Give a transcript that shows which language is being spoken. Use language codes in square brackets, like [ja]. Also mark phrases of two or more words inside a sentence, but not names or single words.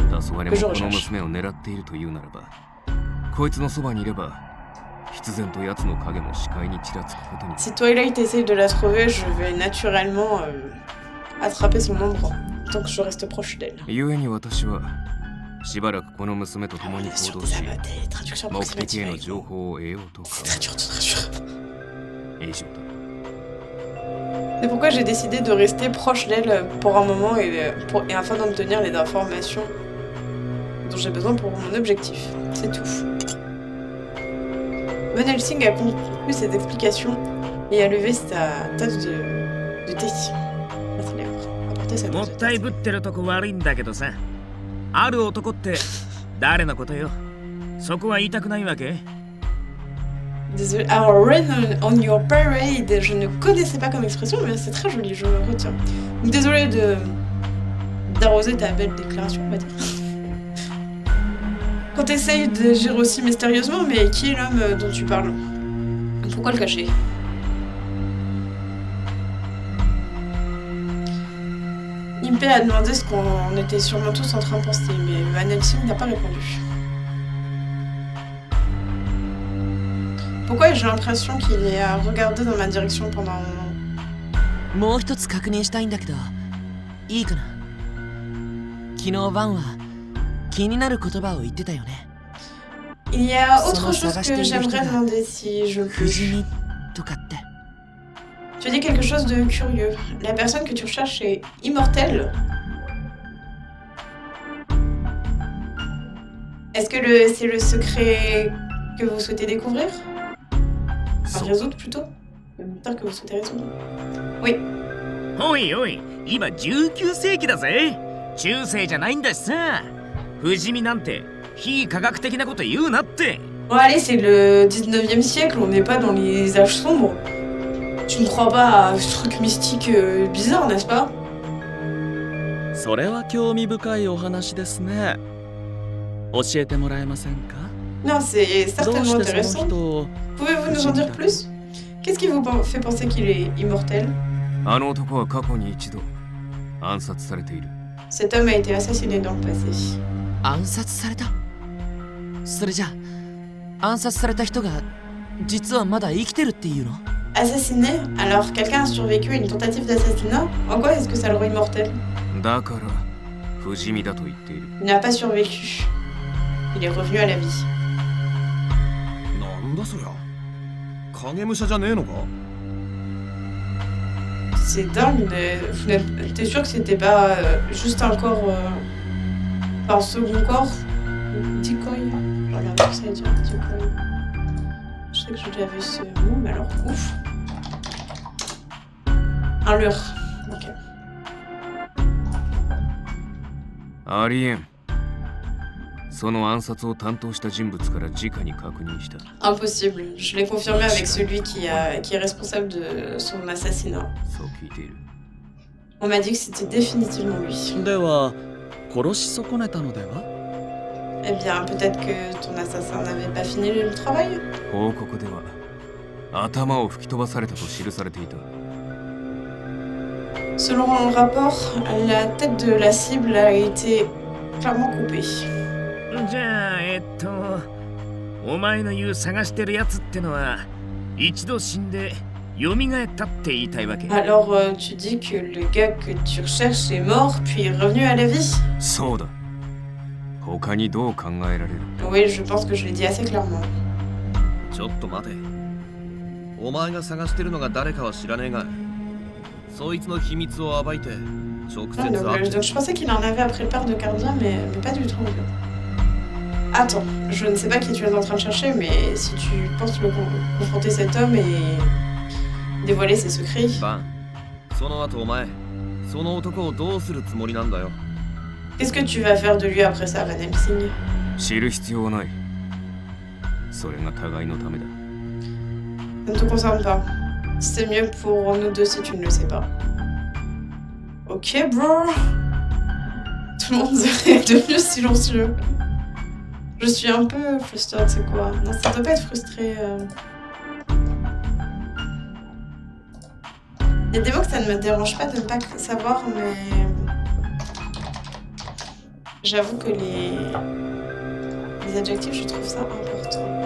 [ja] 黄昏もこの娘を狙っているというならば、こいつのそばにいれば必然と奴の影も視界にちらつくことに。 [fr] Si Twilight essaye de la trouver, je vais naturellement attraper son ombre tant que je reste proche d'elle. [ja] 故に私はしばらくこの娘と共に [fr] Sur [ja] 行動 [fr] des [ja] し [fr] traductions [ja] 目的 [fr] approximatives [ja] への [fr] avec [ja] 情 [fr] moi. [ja] 報を得ようと考 [fr] C'est très dur, c'est très dur. [ja] え以上だ。 [fr] C'est pourquoi j'ai décidé de rester proche d'elle pour un moment et afin d'obtenir les informations dont j'ai besoin pour mon objectif. C'est tout. Van Helsing a conclu ses explications et a levé sa tasse de thé. À ses lèvres. Apporté sa [ja] も [fr] tasse [ja] っ [fr] de [ja] たい [fr] thé. [ja] ぶってるとこ悪いんだけどさ、ある男って誰のことよ。そこは言いたくないわけ？ [fr] Désolé. Alors, [en] rain on your parade, [fr] je ne connaissais pas comme expression, mais c'est très joli, je le retiens. Donc, désolé d'arroser ta belle déclaration, on va dire. Quand t'essayes d'agir aussi mystérieusement, mais qui est l'homme dont tu parles? Pourquoi le cacher? Impé a demandé ce qu'on était sûrement tous en train de penser, mais Van Helsing n'a pas répondu. Pourquoi j'ai l'impression qu'il a regardé dans ma direction pendant un moment? [ja] もう一つ確認したいんだけどいいかな。昨日ワンは気になる言葉を言ってたよね。 [fr] Il y a autre chose que j'aimerais demander si je [ja] 不 [fr] peux. [ja] 死身とかって。 [fr] Tu as dit quelque chose de curieux. La personne que tu recherches est immortelle. Est-ce que c'est le secret que vous souhaitez découvrir? Enfin, résoudre plutôt. Le mystère que vous souhaitez résoudre. Oui. [ja] おいおい、今19世紀だぜ。中世じゃないんだしさ。不死身なんて非科学的なこと言うなって。 [fr] Bon allez, c'est le 19e siècle, on n'est pas dans les âges sombres. Tu ne crois pas à ce truc mystique bizarre, n'est-ce pas? [ja] それは興味深いお話ですね。教えてもらえませんか？ [fr] Non, c'est [ja] どう [fr] certainement [ja] してその [fr] intéressant. [ja] 人を [fr] Pouvez-vous nous en dire plus? Qu'est-ce qui vous fait penser qu'il est immortel? [ja] あの男は過去に一度暗殺されている。 [fr] Cet homme a été assassiné dans le passé. [ja] 暗殺された。それじゃあ暗殺された人が実はまだ生きてるっていうの？ [fr] Assassiné? Alors quelqu'un a survécu à une tentative d'assassinat? En quoi est-ce que ça le rend immortel? [ja] だから不死身だと言っている。 [fr] Il n'a pas survécu. Il est revenu à la vie. [ja] なんだそりゃ影武者じゃねえのか？ [fr] C'est dingue, mais t'es sûr que c'était pas juste un corps, un second corps? Decoy. Je regarde ce que ça veut dire, decoy. Je sais que j'ai déjà vu ce mot, mais alors ouf. Un lure. Ok. [ja] ありえん。その暗殺を担当した人物から直に確認した。 [fr] Impossible. Je l'ai confirmé avec celui qui est responsable de son assassinat. [ja] そう聞いている。 [fr] On m'a dit que c'était définitivement lui. [ja] では殺し損ねたのでは？ [fr] Eh bien, peut-être que ton assassin n'avait pas fini le travail? [ja] 報告では頭を吹き飛ばされたと記されていた。 [fr] Selon le rapport, la tête de la cible a été clairement coupée. [ja] じゃあお前の言う探してるやつってのは一度死んで蘇ったって言いたいわけ？ [fr] Alors, tu dis que le gars que tu recherches est mort, puis est revenu à la vie? [ja] そうだ。他にどう考えられる？ [fr] Oui, je pense que je l'ai dit assez clairement. [ja] ちょっと待て。お前が探してるのが誰かは知らねえが、そいつの秘密を暴いて直接 [fr] Ah, [ja] 会って [fr] donc, je pensais qu'il en avait après le père de Cardia, mais pas du tout. En fait. Attends, je ne sais pas qui tu es en train de chercher, mais si tu penses confronter cet homme et dévoiler ses secrets... [ja] バン、その後お前、その男をどうするつもりなんだよ。 [fr] Qu'est-ce que tu vas faire de lui après ça, Van Helsing? [ja] 知る必要はない。それが互いのためだ。 [fr] Ça ne te concerne pas. C'est mieux pour nous deux si tu ne le sais pas. [en] Ok, bro. [fr] Tout le monde est devenu silencieux. Je suis un peu frustrée, c'est quoi? Non, ça doit pas être frustré. Il y a des mots que ça ne me dérange pas de ne pas savoir, mais j'avoue que les adjectifs, je trouve ça important.